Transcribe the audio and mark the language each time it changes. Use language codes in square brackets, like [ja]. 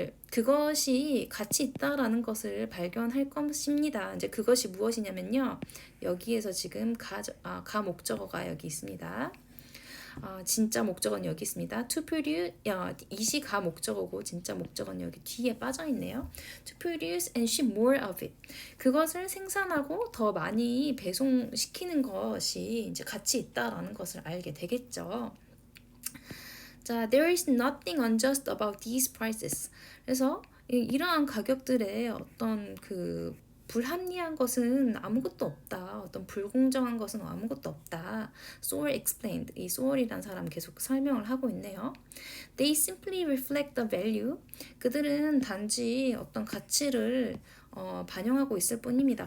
[ko] 그것이 가치 있다라는 것을 발견할 것입니다. 이제 그것이 무엇이냐면요. 여기에서 지금 가 목적어가 여기 있습니다. 진짜 목적어는 여기 있습니다. [en] To produce, [ko] 이시 가 목적어고 진짜 목적어는 여기 뒤에 빠져 있네요. [en] To produce and ship more of it. [ko] 그것을 생산하고 더 많이 배송시키는 것이 이제 가치 있다라는 것을 알게 되겠죠. 자, [en] there is nothing unjust about these prices. [ko] 그래서 이러한 가격들의 어떤 그 불합리한 것은 아무것도 없다. 어떤 불공정한 것은 아무것도 없다. [en] Soul explained. [ko] 이 Soul이란 사람 계속 설명을 하고 있네요. [en] They simply reflect the value. [ko] 그들은 단지 어떤 가치를 반영하고 있을 뿐입니다.